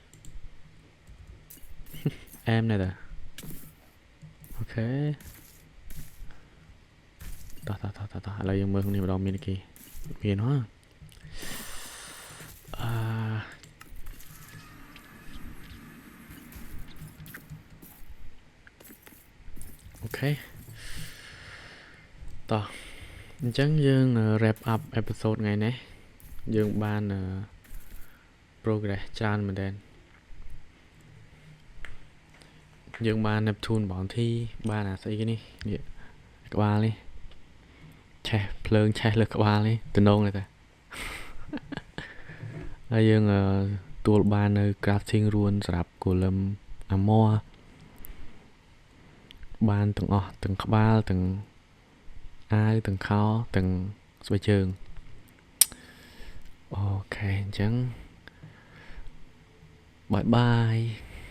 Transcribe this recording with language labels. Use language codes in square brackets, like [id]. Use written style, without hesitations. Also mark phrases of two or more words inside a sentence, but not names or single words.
[km] អែមណែតាអូខេតោះឥឡូវយើងមើលគ្នាម្ដងមានគេមានហ៎អូខេ តោះអញ្ចឹងយើង [en] wrap up episode [km] ថ្ងៃនេះយើងបាន progress ច្រើនមែនតើ យើងបាន Neptune Bounty បានអាស្អីគេនេះក្បាលនេះឆេះភ្លើងឆេះលើក្បាលនេះតំណងទេតាហើយយើងទួលបាននៅ [en] crafting rune [km] សម្រាប់ [en] golem armor [km] បានទាំងអស់ទាំងក្បាលទាំងអាវទាំងខោទាំងស្បែកជើងអូខេអញ្ចឹងបាយ